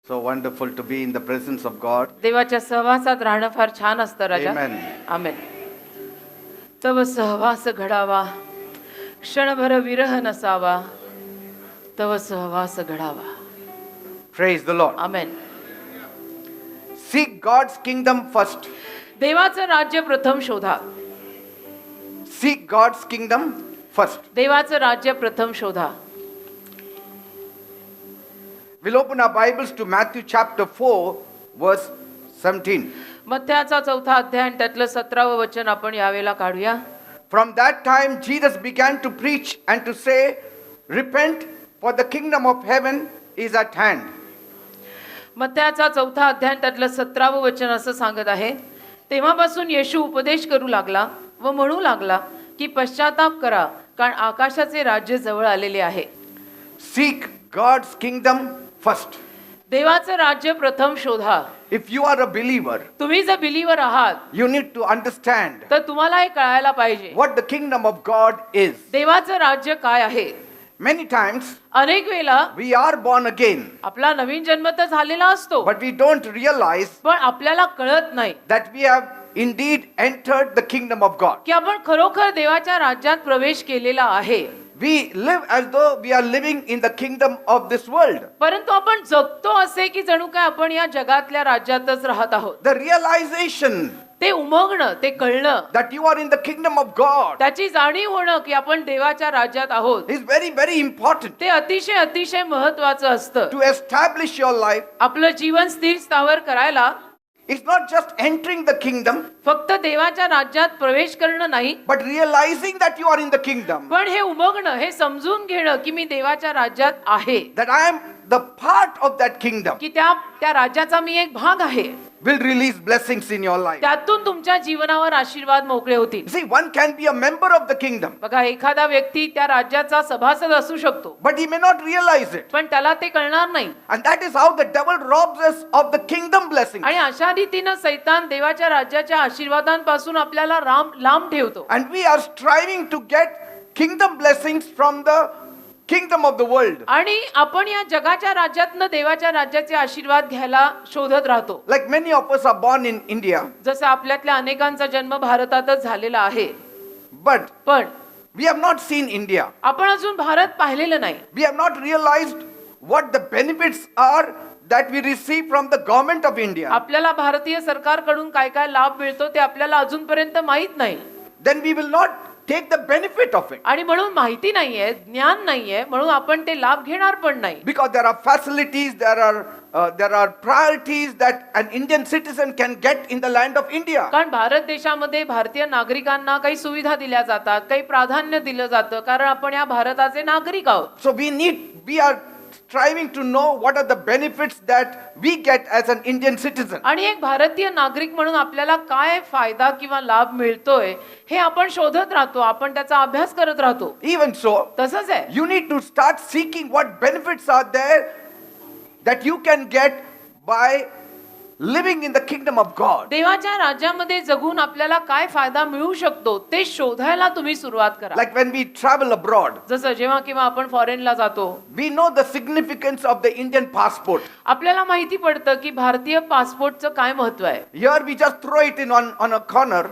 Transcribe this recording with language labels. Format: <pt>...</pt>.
<en>So wonderful to be in the presence of God.</en> <mr>देवाच्या सहवासात राहणं फार छान असतं राजा.</mr> <en>Amen.</en> <mr>आमेन. तव सहवास घडावा, क्षणभर विरह नसावा, तव सहवास घडावा.</mr> <en>Praise the Lord.</en> <mr>Amen.</mr> <en>Seek God's kingdom first.</en> <mr>देवाचं राज्य प्रथम शोधा.</mr> <en>Seek God's kingdom first.</en> <mr>देवाचं राज्य प्रथम शोधा.</mr> <en>We'll open our Bibles to Matthew chapter 4, verse 17.</en> <mr>मत्थ्याचा 4था अध्याय आणि त्यातलं 17वं वचन आपण यावेळेला काढूया.</mr> <en>From that time, Jesus began to preach and to say, Repent, for the kingdom of heaven is at hand.</en> <mr>मत्थ्याचा 4था अध्याय आणि त्यातलं 17वं वचन असं सांगत आहे. तेव्हापासून येशू उपदेश करू लागला व म्हणू लागला की पश्चाताप करा, कारण आकाशाचे राज्य जवळ आलेले आहे.</mr> <en>Seek God's kingdom first.</en> <mr>देवाचं राज्य प्रथम शोधा.</mr> <en>If you are a believer,</en> <mr>तुम्ही जर बिलीवर आहात</mr> <en>you need to understand</en> <mr>तर तुम्हाला हे कळायला पाहिजे</mr> <en>what the kingdom of God is.</en> <mr>देवाचं राज्य काय आहे.</mr> <en>Many times,</en> <mr>अनेक वेळा</mr> <en>we are born again,</en> <mr>आपला नवीन जन्म तर झालेला असतो,</mr> <en>but we don't realize</en> <mr>पण आपल्याला कळत नाही</mr> <en>that we have indeed entered the kingdom of God.</en> <mr>की आपण खरोखर देवाच्या राज्यात प्रवेश केलेला आहे.</mr> <en>We live as though we are living in the kingdom of this world.</en> <mr>परंतु आपण जगतो असे की जणू काय आपण या जगातल्या राज्यातच राहत आहोत.</mr> <en>The realization</en> <mr>ते उमगणं, ते कळणं,</mr> <en>that you are in the kingdom of God</en> <mr>त्याची जाणीव होणं की आपण देवाच्या राज्यात आहोत,</mr> <en>is very, very important</en> <mr>ते अतिशय अतिशय महत्वाचं असतं.</mr> <en>to establish your life.</en> <mr>आपलं जीवन स्थिर स्थावर करायला</mr> <en>It's not just entering the kingdom,</en> <mr>फक्त देवाच्या राज्यात प्रवेश करणं नाही,</mr> <en>but realizing that you are in the kingdom,</en> <mr>पण हे उमगणं, हे समजून घेणं की मी देवाच्या राज्यात आहे,</mr> <en>that I am the part of that kingdom,</en> <mr>की त्या राज्याचा मी एक भाग आहे.</mr> <en>will release blessings in your life.</en> <mr>त्यातून तुमच्या जीवनावर आशीर्वाद मोकळे होतील.</mr> <en>See, one can be a member of the kingdom,</en> <mr>बघा, एखादा व्यक्ती त्या राज्याचा सभासद असू शकतो,</mr> <en>but he may not realize it.</en> <mr>पण त्याला ते कळणार नाही.</mr> <en>And that is how the devil robs us of the kingdom blessings.</en> <mr>आणि अशा रीतीनं सैतान देवाच्या राज्याच्या आशीर्वादांपासून आपल्याला लांब ठेवतो.</mr> <en>And we are striving to get kingdom blessings from the kingdom of the world.</en> <mr>आणि आपण या जगाच्या राज्यातनं देवाच्या राज्याचे आशीर्वाद घ्यायला शोधत राहतो.</mr> <en>Like many of us are born in India,</en> <mr>जसं आपल्यातल्या अनेकांचा जन्म भारतातच झालेला आहे,</mr> <en>but</en> <mr>पण</mr> <en>we have not seen India.</en> <mr>आपण अजून भारत पाहिलेलं नाही.</mr> <en>We have not realized what the benefits are that we receive from the government of India.</en> <mr>आपल्याला भारतीय सरकारकडून काय काय लाभ मिळतो ते आपल्याला अजूनपर्यंत माहित नाही.</mr> <en>Then we will not take the benefit of it,</en> <mr>आणि म्हणून माहिती नाहीये, ज्ञान नाहीये, म्हणून आपण ते लाभ घेणार पण नाही.</mr> <en>because there are facilities, there are priorities that an Indian citizen can get in the land of India.</en> <mr>कारण भारत देशामध्ये भारतीय नागरिकांना काही सुविधा दिल्या जातात, काही प्राधान्य दिलं जातं, कारण आपण या भारताचे नागरिक आहोत.</mr> <en>So we are striving to know what are the benefits that we get as an Indian citizen.</en> <mr>आणि एक भारतीय नागरिक म्हणून आपल्याला काय फायदा किंवा लाभ मिळतोय हे आपण शोधत राहतो, आपण त्याचा अभ्यास करत राहतो.</mr> <en>Even so,</en> <mr>तसंच आहे.</mr> <en>you need to start seeking what benefits are there that you can get by living in the kingdom of God.</en> <mr>देवाच्या राज्यामध्ये जगून आपल्याला काय फायदा मिळू शकतो ते शोधायला तुम्ही सुरुवात करा.</mr> <en>Like when we travel abroad,</en> <mr>जसं जेव्हा किंवा आपण फॉरेनला जातो,</mr> <en>we know the significance of the Indian passport.</en> <mr>आपल्याला माहिती पडतं की भारतीय पासपोर्टचं काय महत्व आहे.</mr> <en>Here we just throw it in on a corner,</en>